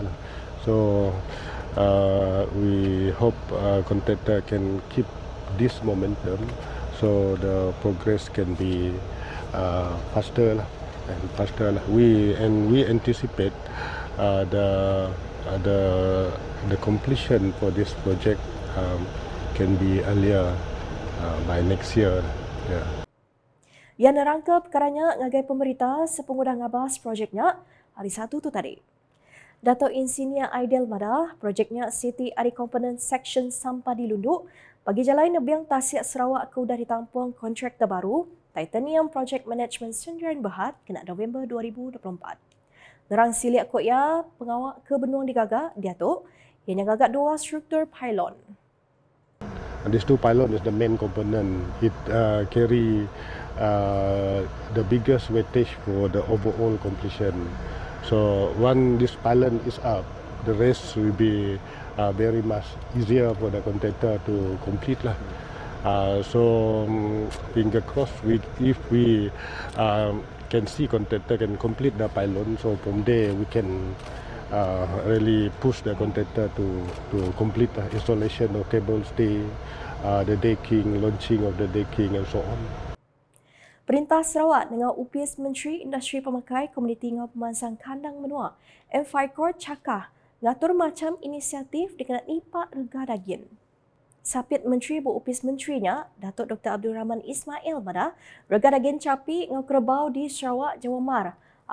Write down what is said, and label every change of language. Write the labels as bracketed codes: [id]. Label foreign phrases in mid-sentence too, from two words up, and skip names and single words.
[en] So we hope contractor can keep this momentum, so the progress can be faster and faster. We anticipate the completion for this project can be earlier by next year. Yeah. [iba] Yang nerangka perkaranya ngagai pemerintah sepengudah ngabas projeknya hari 1 tu tadi. Dato' Insinyur Aidil Madah, projeknya City Ari Component Section Sampah di Lunduk, bagi jalan Nebiang Tasik Sarawak ke udah ditampung kontrak terbaru Titanium Project Management Sdn Bhd kena November 2024. Nerang siliak kot ya pengawak ke benung digagak, dia tu yang gagak 2 struktur pylon. [en] These 2 pylon is the main component. It carry the biggest weightage for the overall completion. So when this pylon is up, the rest will be very much easier for the contractor to complete lah. So finger crossed, if we can see contractor can complete the pylon, so from there we can really push the contractor to complete the installation of cable stay, the decking, launching of the decking and so on. [iba] Perintah Sarawak dengan UPS Menteri Industri Pemakai Komuniti dengan Pemansang Kandang Menua, M5 cakah ngatur macam inisiatif dikenal nipak rega daging. Sapit Menteri berupis menterinya, Datuk Dr. Abdul Rahman Ismail Madah, rega daging capi dengan kerbau di Sarawak, Jawa Mar.